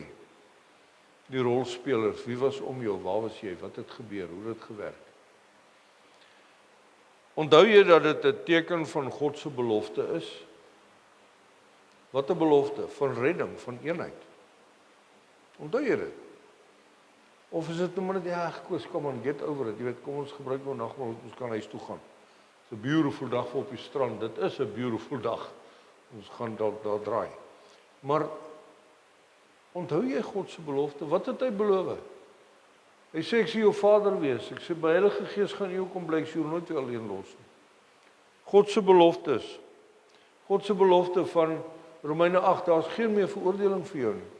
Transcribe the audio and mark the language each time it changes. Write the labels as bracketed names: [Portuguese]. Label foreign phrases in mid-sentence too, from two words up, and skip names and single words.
[Afrikaans] Die rolspelers, wie was om jou, waar was jy, wat het gebeur, hoe het dit gewerk? Onthou jy dat dit 'n teken van God se belofte is? Wat 'n belofte? Van redding, van eenheid. Onthou jy dit? Of is dit nou net, ja, Koos, kom on, [English] get over it, [Afrikaans] jy weet, kom ons gebruik nou nagmaal, ons kan huis toe gaan. [English] It's a beautiful [Afrikaans] dag op die strand, dit is 'n beautiful dag, ons gaan daar draai. Maar, onthou jy God se belofte, wat het hy beloof? Hy sê, ek sal jou vader wees, ek sê, by Heilige Gees gaan jou kom bly, ek sal jou nooit weer alleen los nie. God se beloftes, God se belofte van Romeine 8, daar is geen meer veroordeling vir jou nie.